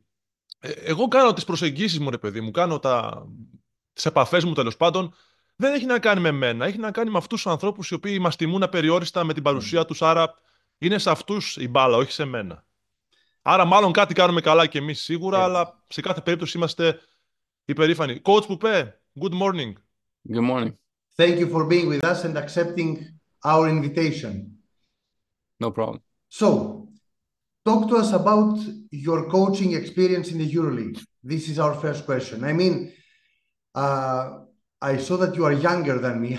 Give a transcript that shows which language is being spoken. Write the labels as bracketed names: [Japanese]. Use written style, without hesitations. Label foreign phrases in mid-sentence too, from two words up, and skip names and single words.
[Greek] Εγώ κάνω τις προσεγγίσεις μου, ρε παιδί μου, κάνω τις επαφές μου τέλος πάντων. Δεν έχει να κάνει με μένα, έχει να κάνει με αυτούς τους ανθρώπους οι οποίοι μας τιμούν απεριόριστα με την παρουσία τους, άρα είναι σε αυτούς η μπάλα, όχι σε μένα. Άρα μάλλον κάτι κάνουμε καλά και εμείς σίγουρα, Έτσι. αλλά σε κάθε περίπτωση είμαστε υπερήφανοι. [English] Coach Πουπέ, good morning. Good morning. Thank you for being with us and accepting our invitation. No problem. So, talk to us about your coaching experience in the EuroLeague. This is our first question. Uh, I saw that you are younger than me.